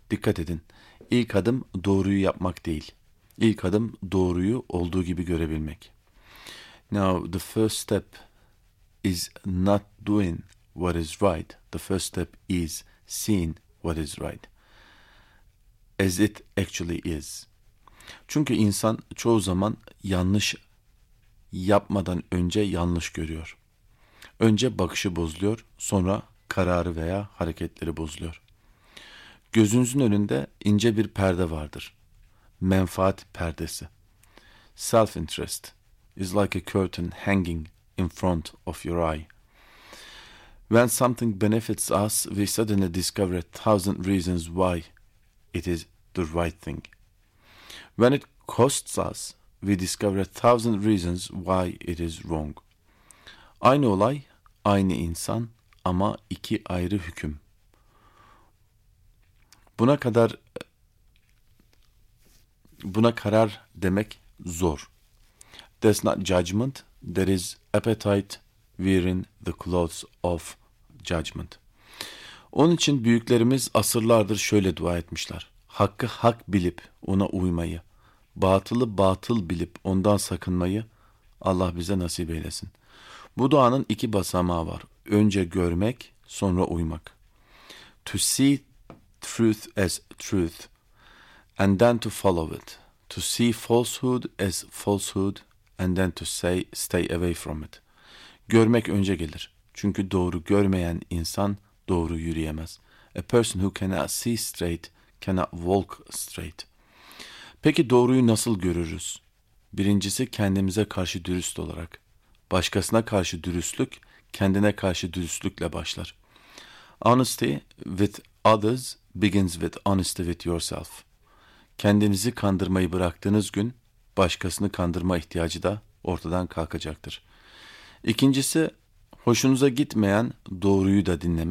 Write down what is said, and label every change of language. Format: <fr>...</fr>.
<tr>Dikkat edin, İlk adım doğruyu yapmak değil. İlk adım doğruyu olduğu gibi görebilmek.</tr> <en>Now the first step is not doing what is right. The first step is seeing what is right as it actually is.</en> <tr>Çünkü insan çoğu zaman yanlış yapmadan önce yanlış görüyor. Önce bakışı bozuluyor, sonra kararı veya hareketleri bozuluyor. Gözünüzün önünde ince bir perde vardır. Menfaat perdesi.</tr> <en>Self-interest is like a curtain hanging in front of your eye. When something benefits us, we suddenly discover a thousand reasons why it is the right thing. When it costs us, we discover a thousand reasons why it is wrong.</en> <tr>Aynı olay, aynı insan ama iki ayrı hüküm. Buna karar demek zor.</tr> <en>There's not judgment, there is appetite wearing the clothes of judgment.</en> <tr>Onun için büyüklerimiz asırlardır şöyle dua etmişler: hakkı hak bilip ona uymayı, batılı batıl bilip ondan sakınmayı Allah bize nasip eylesin. Bu duanın iki basamağı var: önce görmek, sonra uymak.</tr> <en>To see truth as truth and then to follow it. To see falsehood as falsehood and then to say stay away from it.</en> <tr>Görmek önce gelir. Çünkü doğru görmeyen insan doğru yürüyemez.</tr> <en>A person who cannot see straight cannot walk straight.</en> <tr>Peki doğruyu nasıl görürüz? Birincisi, kendimize karşı dürüst olarak. Başkasına karşı dürüstlük, kendine karşı dürüstlükle başlar.</tr> <en>Honesty with others begins with honesty with yourself.</en> <tr>Kendinizi kandırmayı bıraktığınız gün, başkasını kandırma ihtiyacı da ortadan kalkacaktır. İkincisi, hoşunuza gitmeyen doğruyu da dinlemek.</tr>